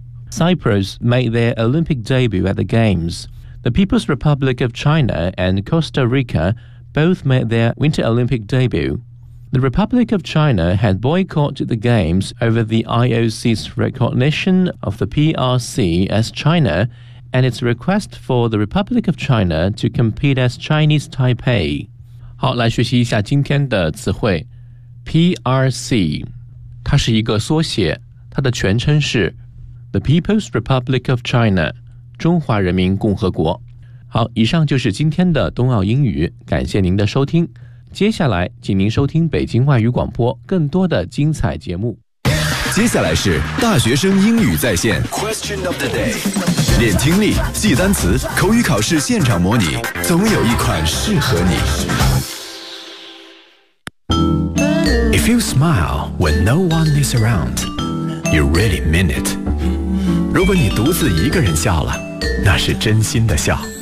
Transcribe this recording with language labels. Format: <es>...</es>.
<en>Cyprus made their Olympic debut at the Games. The People's Republic of China and Costa Rica both made their Winter Olympic debut. The Republic of China had boycotted the Games over the IOC's recognition of the PRC as China and its request for the Republic of China to compete as Chinese Taipei.</en> <zh>好，来学习一下今天的词汇。 PRC, 它是一个缩写，它的全称是</zh> <en>The People's Republic of China,</en> <zh>中华人民共和国。好，以上就是今天的冬奥英语，感谢您的收听。接下来，请您收听北京外语广播更多的精彩节目。接下来是大学生英语在线</zh> <en>Question of the day，</en> <zh>练听力、记单词、口语考试现场模拟，总有一款适合你。</zh> <en>If you smile when no one is around, you really mean it.</en> <zh>如果你独自一个人笑了，那是真心的笑。</zh>